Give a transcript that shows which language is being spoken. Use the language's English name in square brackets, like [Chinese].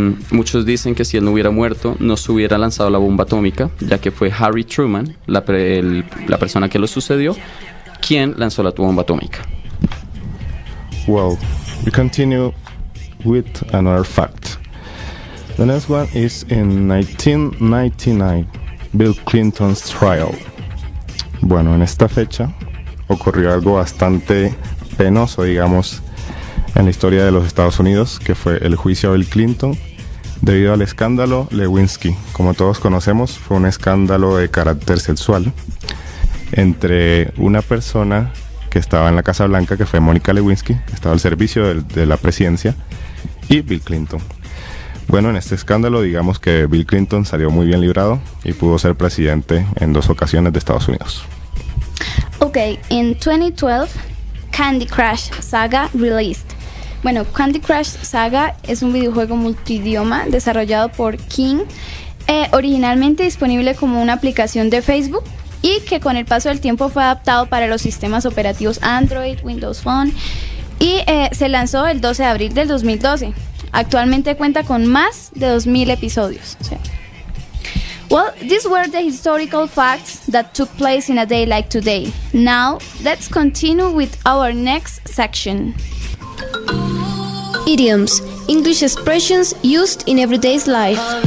[Spanish] Muchos dicen que si él no hubiera muerto no se hubiera lanzado la bomba atómica, ya que fue Harry Truman, la persona que lo sucedió, quien lanzó la bomba atómica. [English] Well, we continue with another fact. The next one is in 1999, Bill Clinton's trial. [Spanish] Bueno, en esta fecha ocurrió algo bastante penoso, digamos, en la historia de los Estados Unidos, que fue el juicio a Bill Clinton debido al escándalo Lewinsky. Como todos conocemos, fue un escándalo de carácter sexual entre una persona que estaba en la Casa Blanca, que fue Mónica Lewinsky, que estaba al servicio de la presidencia, y Bill Clinton. Bueno, en este escándalo digamos que Bill Clinton salió muy bien librado y pudo ser presidente en 2 ocasiones de Estados Unidos. [English] Okay, in 2012, Candy Crush Saga released. [Spanish] Bueno, Candy Crush Saga es un videojuego multidioma desarrollado por King, originalmente disponible como una aplicación de Facebook y que con el paso del tiempo fue adaptado para los sistemas operativos Android, Windows Phone y se lanzó el 12 de abril del 2012. Actualmente cuenta con más de 2,000 episodios. [English] Well, these were the historical facts that took place in a day like today. Now, let's continue with our next section. Idioms, English expressions used in everyday's life.